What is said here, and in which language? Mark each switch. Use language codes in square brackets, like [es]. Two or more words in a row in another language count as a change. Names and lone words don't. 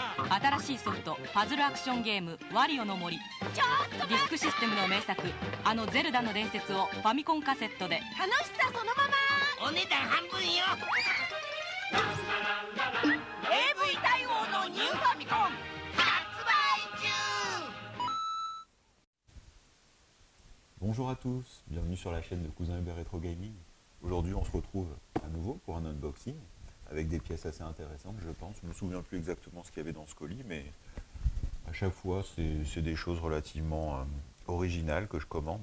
[ja] 新しいソフトパズルアクションゲームワリオの森。ディスクシステムの名作あのゼルダの伝説をファミコンカセットで。楽しさそのまま。お値段半分よ。 AV 対応のニューファミコン発売中。 [fr] Bonjour à tous, bienvenue sur la chaîne de Cousin Hubert Retro Gaming. Aujourd'hui on se retrouve à nouveau pour un unboxing avec des pièces assez intéressantes je pense. Je ne me souviens plus exactement ce qu'il y avait dans ce colis, mais à chaque fois c'est des choses relativement originales que je commande.